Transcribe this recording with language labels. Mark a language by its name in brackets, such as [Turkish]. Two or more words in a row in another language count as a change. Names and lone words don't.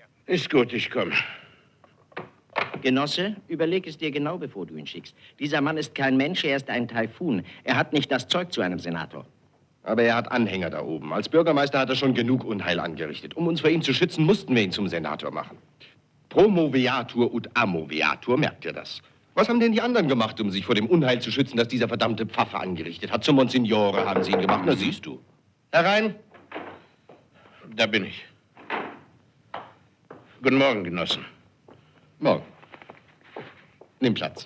[German] Ist gut, ich komme. Genosse, überleg es dir genau, bevor du ihn schickst. Dieser Mann ist kein Mensch, er ist ein Taifun. Er hat nicht das Zeug zu einem Senator. Aber er hat Anhänger da oben. Als Bürgermeister hat er schon genug Unheil angerichtet. Um uns vor ihm zu schützen, mussten wir ihn zum Senator machen. [Latin] Promoveatur ut amoveatur, [German] merkt ihr das? Was haben denn die anderen gemacht, um sich vor dem Unheil zu schützen, das dieser verdammte Pfaffe angerichtet hat? Zum Monsignore haben sie ihn gemacht, na siehst du. Herein. Da bin ich. Guten Morgen, Genossen. Morgen. Nimm Platz.